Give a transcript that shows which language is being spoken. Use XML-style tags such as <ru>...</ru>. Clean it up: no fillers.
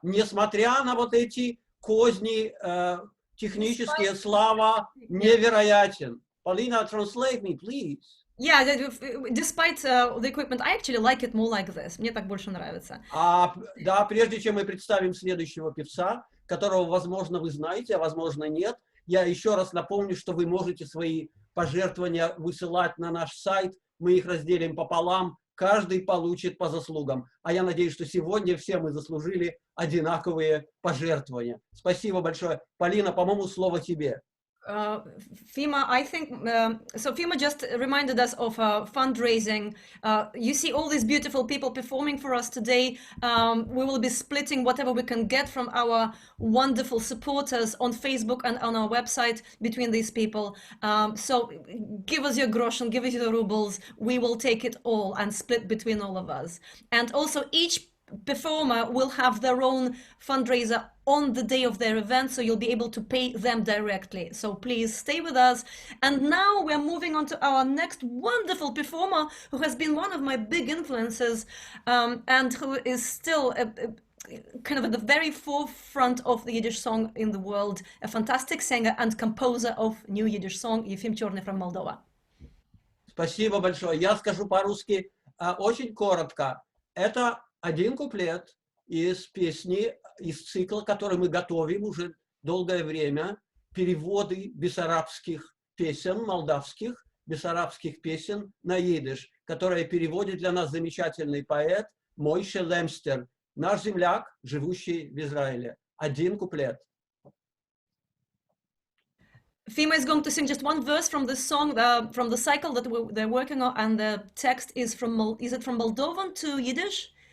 <ru>Несмотря на вот эти козни технические, Слава невероятен.</ru> <en>Polina, translate me, please. Yeah, despite the equipment, I actually like it more like this.</en> <ru>Мне так больше нравится. Да, прежде чем мы представим следующего певца, которого, возможно, вы знаете, а возможно, нет, я еще раз напомню, что вы можете свои пожертвования высылать на наш сайт. Мы их разделим пополам. Каждый получит по заслугам. А я надеюсь, что сегодня все мы заслужили одинаковые пожертвования. Спасибо большое. Полина, по-моему, слово тебе.</ru> <en>Fima, I think, so Fima just reminded us of fundraising. You see all these beautiful people performing for us today. We will be splitting whatever we can get from our wonderful supporters on Facebook and on our website between these people. So give us your groschen, give us your rubles. We will take it all and split between all of us. And also each performer will have their own fundraiser on the day of their event, so you'll be able to pay them directly. So please stay with us. And now we're moving on to our next wonderful performer, who has been one of my big influences, and who is still kind of at the very forefront of the Yiddish song in the world, a fantastic singer and composer of new Yiddish song, Yefim Черный from Moldova.</en> <ru>Спасибо большое. Я скажу по-русски очень коротко. Это один куплет из песни, из цикла, который мы готовим уже долгое время, переводы бессарабских песен, молдавских бессарабских песен на идиш, которые переводит для нас замечательный поэт Мойше Лемстер, наш земляк, живущий в Израиле. Один куплет.</ru> <en>Fima is going to sing just one verse from the song, from the cycle that they're working on, and the text is from, is it from Moldovan to Yiddish?</en>